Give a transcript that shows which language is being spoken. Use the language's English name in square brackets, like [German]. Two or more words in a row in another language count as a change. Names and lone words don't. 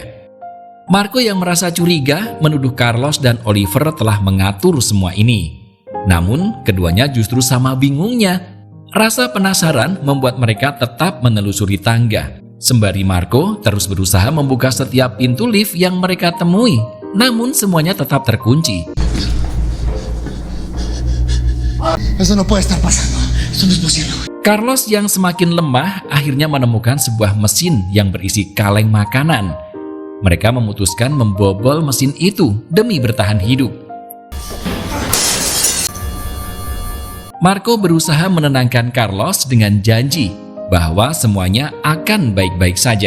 [Indonesian] Marco yang merasa curiga menuduh Carlos dan Oliver telah mengatur semua ini. Namun, keduanya justru sama bingungnya. Rasa penasaran membuat mereka tetap menelusuri tangga. Sembari Marco terus berusaha membuka setiap pintu lift yang mereka temui. Namun, semuanya tetap terkunci. [Spanish] Eso no puede estar pasando. Eso no es posible. [Indonesian] Carlos yang semakin lemah akhirnya menemukan sebuah mesin yang berisi kaleng makanan. Mereka memutuskan membobol mesin itu demi bertahan hidup. Marco berusaha menenangkan Carlos dengan janji bahwa semuanya akan baik-baik saja.